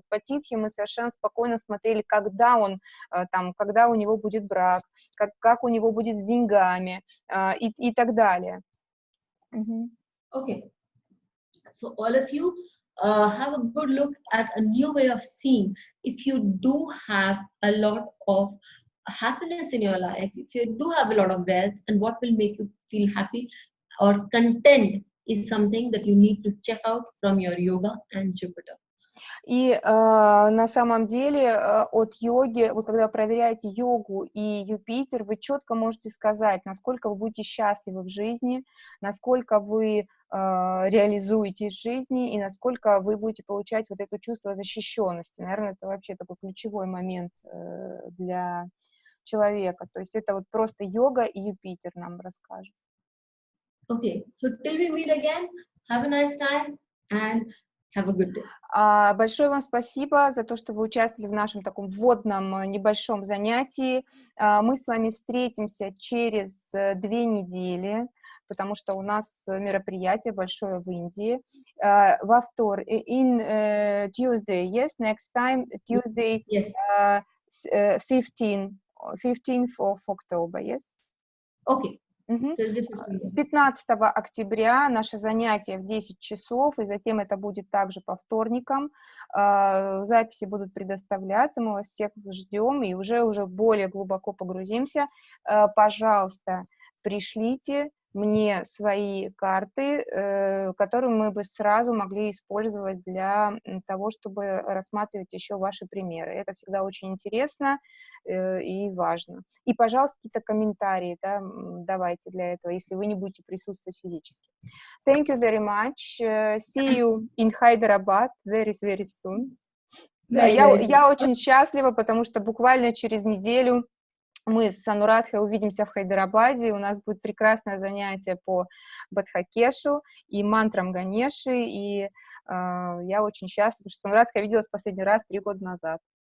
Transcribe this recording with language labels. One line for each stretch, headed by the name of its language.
Russian: Вот по Титхе мы совершенно спокойно смотрели, когда у него будет брак, как у него будет с деньгами и так далее.
English: Okay, so all of you have a good look at a new way of seeing. If you do have a lot of happiness in your life, if you do have a lot of wealth, and what will make you feel happy or content is something that you need to check out from your yoga and Jupiter.
Russian: И на самом деле от йоги, вот когда проверяете йогу и Юпитер, вы четко можете сказать, насколько вы будете счастливы в жизни, насколько вы реализуетесь в жизни и насколько вы будете получать вот это чувство защищенности. Наверное, это вообще такой ключевой момент для человека. То есть это вот просто йога и Юпитер нам расскажут.
English: Okay, so till we meet again, have a nice time and have a good day.
Russian: Большое вам спасибо за то, что вы участвовали в нашем таком вводном небольшом занятии. Мы с вами встретимся через 2 недели, потому что у нас мероприятие большое в Индии. Во вторник,
English: Tuesday, yes, next time, Tuesday, yes. 15th of October, yes? Okay.
Russian: 15 октября наше занятие в 10 часов, и затем это будет также по вторникам. Записи будут предоставляться, мы вас всех ждем и уже более глубоко погрузимся. Пожалуйста, пришлите мне свои карты, которые мы бы сразу могли использовать для того, чтобы рассматривать еще ваши примеры. Это всегда очень интересно и важно. И, пожалуйста, какие-то комментарии, да, давайте для этого, если вы не будете присутствовать физически.
English: Thank you very much. See you in Hyderabad very soon.
Russian: Я очень счастлива, потому что буквально через неделю мы с Анурадхой увидимся в Хайдарабаде, у нас будет прекрасное занятие по Бадхакешу и мантрам Ганеши, и я очень счастлива, что с Анурадхой виделась последний раз 3 года назад.